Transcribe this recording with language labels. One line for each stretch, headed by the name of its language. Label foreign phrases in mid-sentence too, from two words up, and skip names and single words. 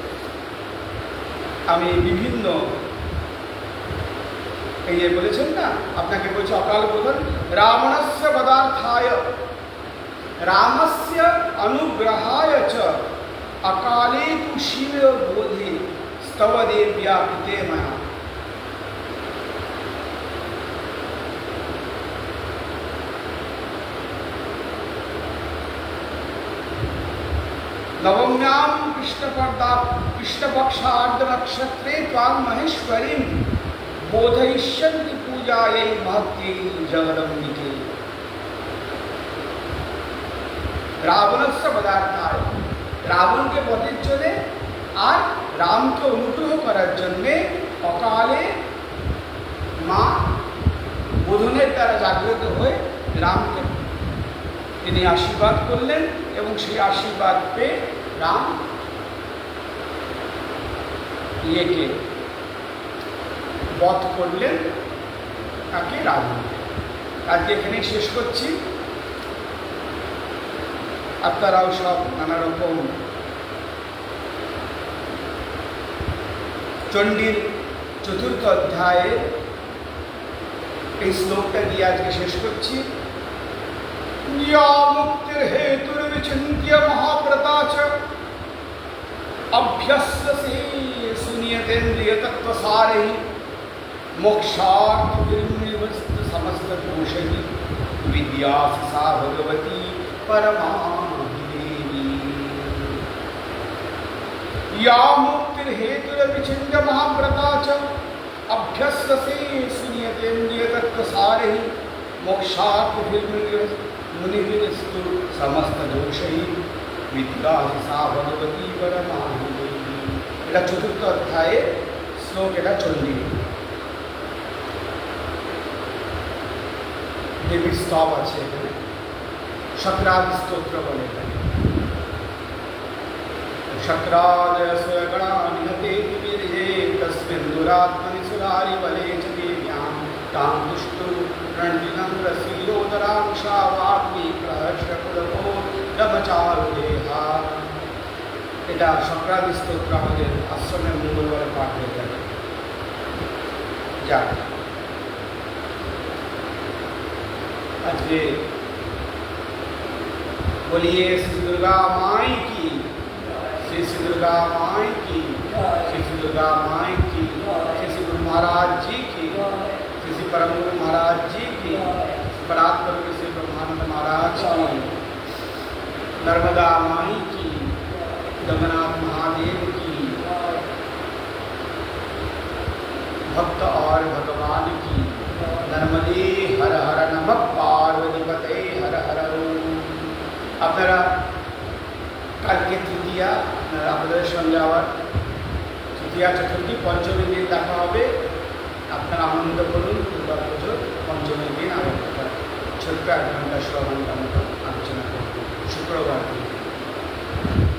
Bangla: আমি বিভিন্ন, এই যে বলেছেন না, আপনাকে বলছে অকাল বোধন
Sanskrit: রাবণস্য পদার্থায় রামস্য অনুগ্রহায় চ অকালে তু শিব বোধে স্তব দেব্যা পিতে ময়া। नवम्यां कृष्णपक्षार्धनक्षत्रे त्वां महेश्वरीं बोधयिष्यन्ति पूजायै महत्यै जगदम्बिके। रावणस्य पदार्थाय
Bangla: রাবণকে বধের জন্যে আর রামকে অনুগ্রহ করার জন্যে অকালে মা বোধনের দ্বারা জাগ্রত হয়ে রামকে তিনি আশীর্বাদ করলেন এবং সেই আশীর্বাদ পেয়ে রাম ইয়েকে বধ করলেন, তাকে রাবণকে। আজকে এখানে শেষ করছি। আপনারাও সব নানা রকম চণ্ডীর চতুর্থ অধ্যায়ে এই শ্লোকটা দিয়ে আজকে শেষ করছি।
Sanskrit: या मुक्तिर्हेतुर्विचिन्त्य महाव्रता च अभ्यस्यसे सुनियतेन्द्रियतत्त्वसारैः मोक्षार्थविनिवृत्त समस्तदोषैः विद्यासि सा भगवती परमाभिदेवी। या मुक्तिर्हेतुर्विचिन्त्य महाव्रता च अभ्यस्यसे सुनियतेन्द्रियतत्त्वसारैः मोक्षार्थविनिवृत्त समस्तदोषैः विद्यासि सा भगवती परमाभिदेवी।
Bangla: এটা চতুর্থ অধ্যায়ে শ্লোক, এটা চণ্ডী দেবীর স্তব আছে এখানে, শক্রাদি স্তোত্র বলে এখানে।
Sanskrit: शक्रादय स्वगणा निहते विविधे तस्मिन् दुरात्मनि सुरारि बले च देव्यां तां दुष्टु रणविनम्रशीलोदरां शावाग्नि प्रहर्षकुलभो ब्रह्मचारुदेहा।
Bangla: এটা শক্রাদি স্তোত্র আমাদের আশ্রমের মঙ্গলবারে পাঠ হয়ে থাকে। যাক, আজকে
Hindi: बोलिए श्री दुर्गा माई की, श्री श्री दुर्गा माई की, श्री श्री दुर्गा माई की, श्री श्री गुरु महाराज जी की, श्री श्री परम गुरु महाराज जी की, परात्पर श्री ब्रह्मानंद महाराज की, नर्मदा माई की, जगन्नाथ महादेव की, भक्त और भगवान की।
Sanskrit: नर्मदे हर हर नमः पार्वती पते हर हर।
Bangla: আপনারা কালকে তৃতীয়া, আপনাদের সঙ্গে আবার তৃতীয়া চতুর্থী পঞ্চমী দিন দেখা হবে। আপনারা আনন্দ করুন। দুর্গা পুজোর পঞ্চমী দিন আবার ছোট্ট 1 ঘন্টা 16 ঘন্টা মতো আলোচনা করব শুক্রবার দিন।